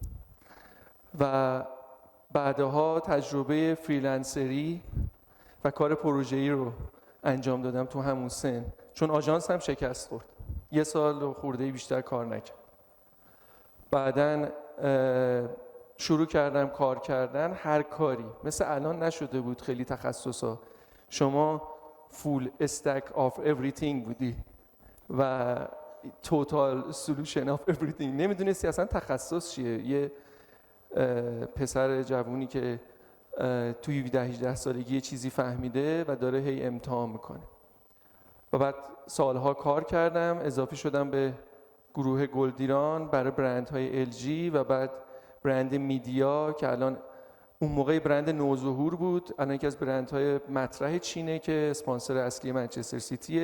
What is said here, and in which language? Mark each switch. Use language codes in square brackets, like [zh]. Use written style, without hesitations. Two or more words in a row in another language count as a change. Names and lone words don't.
[fa] و بعدها تجربه فریلنسری و کار پروژه‌ای رو انجام دادم تو همون سن، چون آژانس هم شکست خورد. 1 سال و خورده بیشتر کار نکرد. بعدن شروع کردم کار کردن، هر کاری مثل الان نشده بود خیلی تخصصا. [en] شما full stack of everything [fa] بودی و [en] total solution of everything, [fa] نمیدونستی اصلا تخصص چیه. یه پسر جوونی که توی 17-18 سالگی چیزی فهمیده و داره هی امتحان میکنه. و بعد سالها کار کردم، اضافه شدم به گروه گلدیران برای برندهای LG و بعد برند میدیا که الان اون موقع برند نوظهور بود، الان یکی از برندهای مطرح چینه که اسپانسر اصلی منچستر سیتیه.